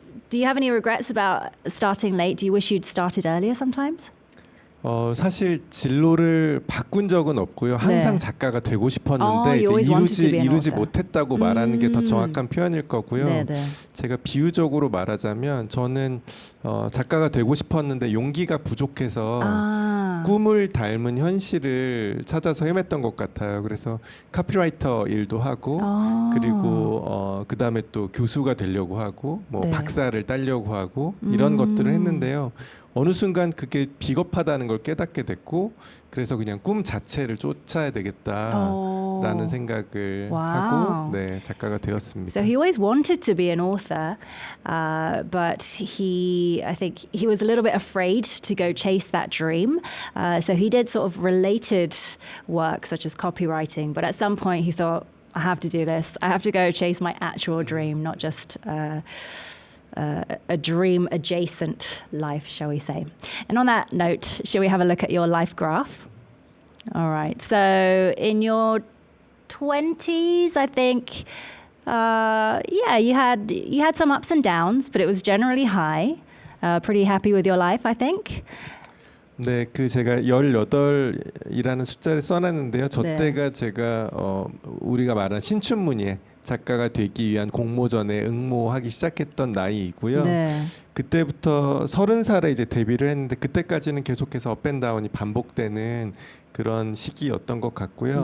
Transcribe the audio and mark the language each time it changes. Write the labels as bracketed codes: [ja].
[en] Do you have any regrets about starting late? Do you wish you'd started earlier sometimes? [ko] 사실 진로를 바꾼 적은 없고요. 항상 네. 작가가 되고 싶었는데 [en] you always wanted to be an [ko] 이루지 [en] author. [ko] 못했다고 말하는 게 더 정확한 표현일 거고요. 네, 네. 제가 비유적으로 말하자면 저는 작가가 되고 싶었는데 용기가 부족해서 꿈을 닮은 현실을 찾아서 헤맸던 것 같아요. 그래서 카피라이터 일도 하고 그리고 그 다음에 또 교수가 되려고 하고 뭐 네. 박사를 따려고 하고 이런 것들을 했는데요. 어느 순간 그게 비겁하다는 걸 깨닫게 됐고 그래서 그냥 꿈 자체를 쫓아야 되겠다 라는 생각을 와우. 하고 네, 작가가 되었습니다. [en] So he always wanted to be an author, but I think he was a little bit afraid to go chase that dream. So he did sort of related work such as copywriting, but at some point he thought, I have to do this. I have to go chase my actual dream, not just a dream adjacent life, shall we say. And on that note, shall we have a look at your life graph? All right. So in your 20s, I think, you had some ups and downs, but it was generally high. Pretty happy with your life, I think. [ko] 네, 그 제가 18이라는 숫자를 써놨는데요. 저 네. 때가 제가 우리가 말하는 신춘문예 작가가 되기 위한 공모전에 응모하기 시작했던 나이이고요. 네. 그때부터 30살에 이제 데뷔를 했는데 그때까지는 계속해서 업앤다운이 반복되는 그런 시기였던 것 같고요.